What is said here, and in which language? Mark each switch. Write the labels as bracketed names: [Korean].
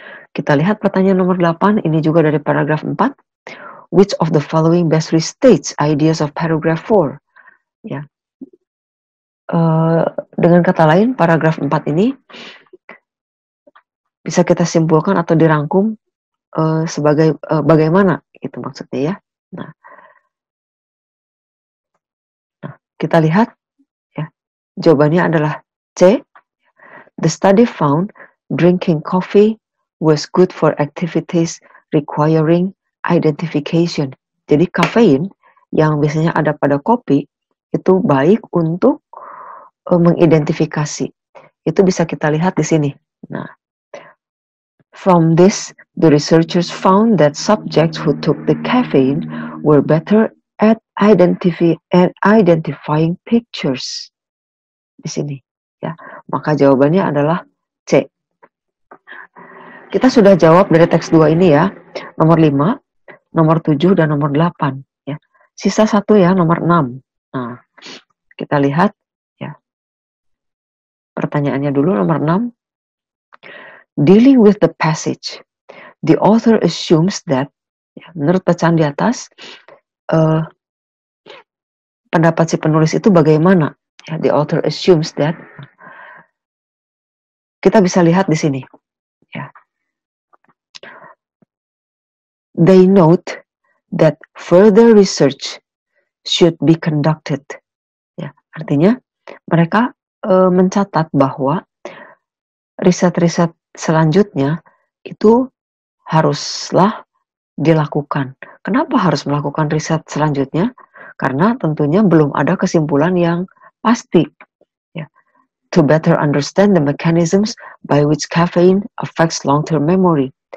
[Indonesian] Kita lihat pertanyaan nomor 8, ini juga dari paragraf 4. [English] Which of the following best restates ideas of paragraph 4? [Indonesian] Ya. Dengan kata lain, paragraf 4 ini bisa kita simpulkan atau dirangkum sebagai bagaimana, itu maksudnya ya. Nah, kita lihat, ya, jawabannya adalah C. [English] The study found drinking coffee was good for activities requiring identification. [Indonesian] Jadi kafein yang biasanya ada pada kopi itu baik untuk mengidentifikasi. Itu bisa kita lihat di sini. [English] Nah, from this, the researchers found that subjects who took the caffeine were better at identifying pictures. [Indonesian] Di sini, ya. Maka jawabannya adalah C. kita sudah jawab dari teks 2 ini ya. Nomor 5, nomor 7, dan nomor 8. Ya. Sisa 1 ya, nomor 6. Nah, kita lihat ya. Pertanyaannya dulu nomor 6. [English] Dealing with the passage, the author assumes that, [Indonesian] ya, menurut bacaan di atas, pendapat si penulis itu bagaimana? [English] Ya, the author assumes that. [Indonesian] Kita bisa lihat di sini. Ya. [English] They note that further research should be conducted. [Indonesian] Ya, artinya mereka mencatat bahwa riset-riset selanjutnya itu haruslah dilakukan. Kenapa harus melakukan riset selanjutnya? Karena tentunya belum ada kesimpulan yang pasti. Ya. [English] To better understand the mechanisms by which caffeine affects long-term memory.